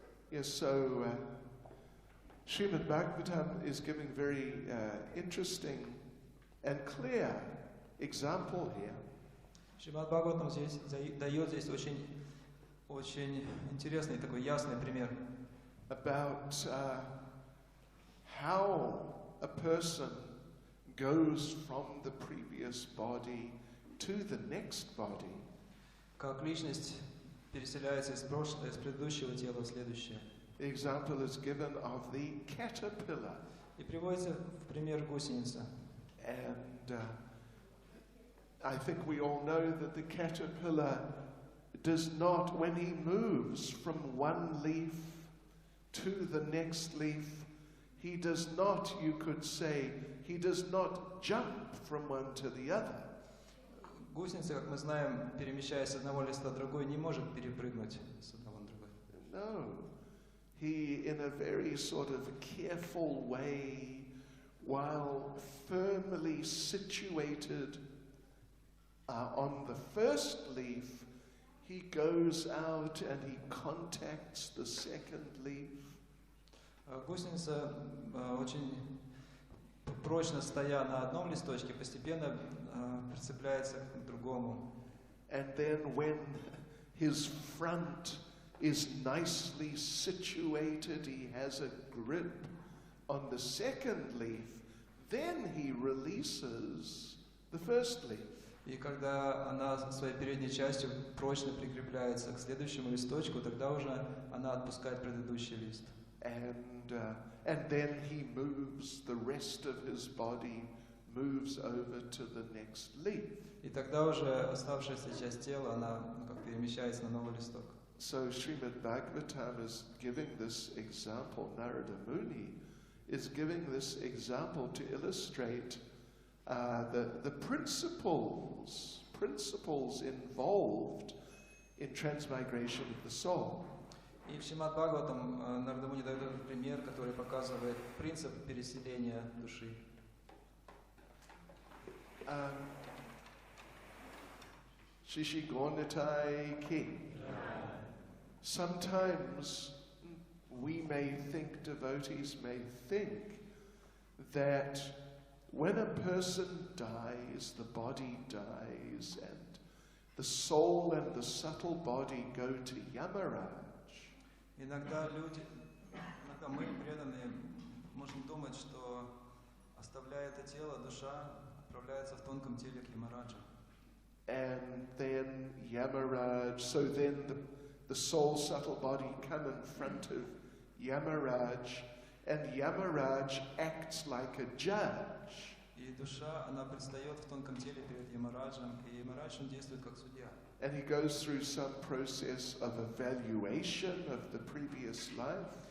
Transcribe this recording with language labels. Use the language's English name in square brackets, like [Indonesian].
[English] Yes, so Srimad Bhagavatam is giving very interesting and clear example here. [Russian] Шримад Бхагаватам дает здесь очень интересный такой ясный пример. [English] About how a person goes from the previous body to the next body. [Russian] Как личность переселяется из предыдущего тела в следующее. [English] The example is given of the caterpillar. [Russian] И приводится в пример гусеница. [English] And I think we all know that the caterpillar does not, when he moves from one leaf to the next leaf, he does not, you could say, he does not jump from one to the other. [Russian] Гусеница, как мы знаем, перемещаясь с одного листа в другой, не может перепрыгнуть с одного на другой. [English] No. He, in a very sort of careful way, while firmly situated on the first leaf, he goes out and he contacts the second leaf. [Russian] Гусеница, очень прочно стоя на одном листочке, постепенно прицепляется к другому. [English] And then when his front is nicely situated, he has a grip on the second leaf, then he releases the first leaf. [Russian] И когда она своей передней частью прочно прикрепляется к следующему листочку, тогда уже она отпускает предыдущий лист. [English] And then he moves, the rest of his body moves over to the next leaf. [Russian] И тогда уже оставшаяся часть тела, она как перемещается на новый листок. [English] So Srimad Bhagavatam is giving this example, Narada Muni is giving this example to illustrate the principles involved in transmigration of the soul. [Russian] И в Шримад Бхагаватам Нарада Муни дает этот пример, который показывает принцип переселения души. Shishi Gornitai Ki. [English] Sometimes we may think, devotees may think, that when a person dies, the body dies, and the soul and the subtle body go to Yamaraj. [Russian] Иногда мы, преданные, можем думать, что, оставляя это тело, душа отправляется в тонком теле к Ямараджу. [English] And then Yamaraj, so then the soul, subtle body come in front of Yamaraj, and Yamaraj acts like a judge. [Russian] И душа, она предстает в тонком теле перед Ямараджем, и Ямарадж, он действует как судья. [English] And he goes through some process of evaluation of the previous life.